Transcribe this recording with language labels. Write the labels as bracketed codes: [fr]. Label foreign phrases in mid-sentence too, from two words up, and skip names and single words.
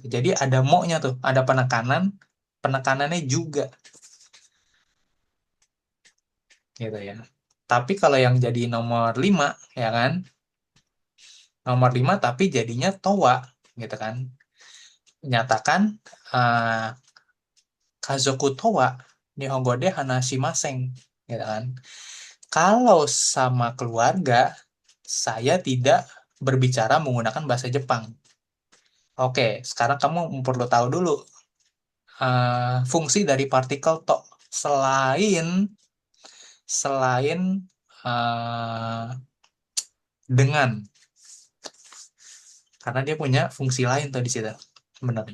[id] Jadi ada mo-nya tuh, ada penekanan, penekanannya juga gitu ya. Tapi kalau yang jadi nomor 5 ya kan, nomor 5 tapi jadinya towa gitu kan. [ja] Menyatakan uh, 家族とは日本語で話しません [id] gitu kan. Kalau sama keluarga saya tidak berbicara menggunakan bahasa Jepang. Oke, sekarang kamu perlu tahu dulu fungsi dari partikel to selain selain uh, dengan, karena dia punya fungsi lain tuh di situ sebenarnya.